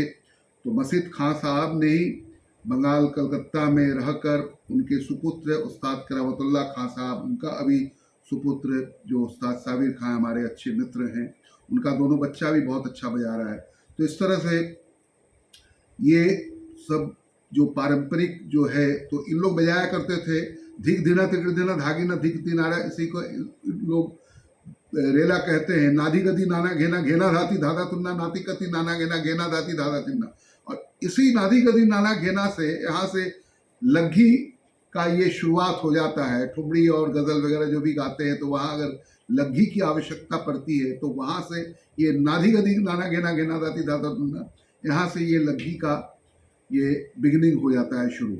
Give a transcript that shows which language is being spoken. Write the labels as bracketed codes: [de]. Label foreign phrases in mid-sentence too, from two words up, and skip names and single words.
[hi] तो मसीद खां साहब ने ही बंगाल कलकत्ता में रहकर उनके सुपुत्र उस्ताद करामतुल्लाह खां साहब, उनका अभी सुपुत्र जो उस्ताद साबिर खां हमारे अच्छे मित्र हैं, उनका दोनों बच्चा भी बहुत अच्छा बजा रहा है। तो इस तरह से ये सब जो पारंपरिक जो है, तो इन लोग बजाया करते थे। धिक धिना तिकड़ धिना धागी न धिक तिनारा, इसी को लोग रेला कहते हैं। नाधी गदी नाना घेना घेना धाती धाधा तुन्ना, नाती कति नाना घेना घेना धाती धाधा तिन्ना। और इसी नाधी गदी नाना घेना से, यहाँ से लग्घी का ये शुरुआत हो जाता है। ठुमरी और गज़ल वगैरह जो भी गाते हैं, तो वहाँ अगर लग्घी की आवश्यकता पड़ती है, तो वहाँ से ये नाधी गदी नाना घेना घेना धाती धाधा तुन्ना, यहाँ से ये लग्घी का ये बिगिनिंग हो जाता है, शुरू।